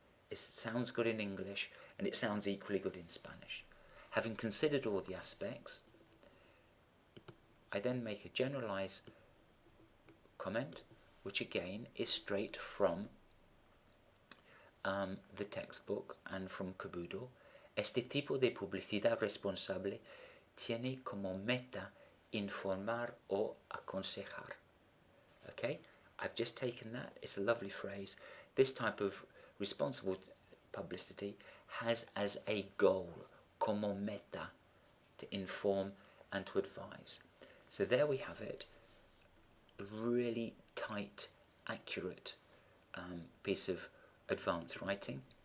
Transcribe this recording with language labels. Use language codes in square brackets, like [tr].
[en] It sounds good in English, and it sounds equally good in Spanish. Having considered all the aspects, I then make a generalized comment, which again is straight from the textbook and from Caboodle. [es] Este tipo de publicidad responsable tiene como meta informar o aconsejar. [en] Okay, I've just taken that. It's a lovely phrase. This type of responsible publicity has as a goal, [es] como meta, [en] to inform, and to advise. So there we have it, a really tight, accurate piece of advanced writing.